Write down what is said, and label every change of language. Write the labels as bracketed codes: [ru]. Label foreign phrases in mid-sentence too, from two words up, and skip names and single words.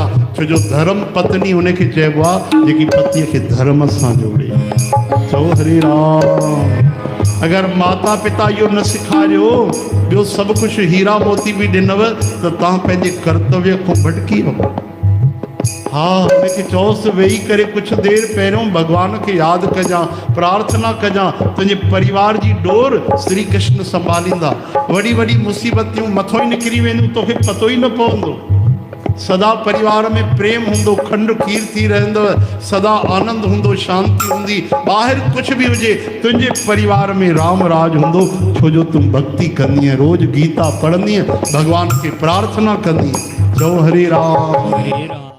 [sd] छो जो धर्म पत्नी उनखे चइबो आहे जेकी पतीअ खे धर्म सां जोड़े। चओ हरे राम। अगरि माता पिता इहो न सेखारियो, ॿियो सभु कुझु हीरा मोती बि ॾिनव त तव्हां पंहिंजे कर्तव्य खां भटकी वञो। हाँ हुनखे चओसि वेही करे [hi] कुछ देर [sd] पहिरियों भगवान के याद कजां, प्रार्थना कजां, तुझे परिवार जी डोर श्री कृष्ण संभालींदा। वड़ी वड़ी मुसीबतियों मथो ही निकरी वेंदियूं, तोखे पतो ही न पवंदो। सदा परिवार में प्रेम हुंदो, खंड खीर थी रहंदव, सदा आनंद हुंदो, शांति हुंदी। [hi] बाहर कुछ भी [sd] हुजे, तुझे परिवार में राम राज हुंदो, छो जो तुम भक्ति कंदी है, रोज गीता पढ़ंदी है, भगवान के प्रार्थना कंदी है। चओ हरे राम।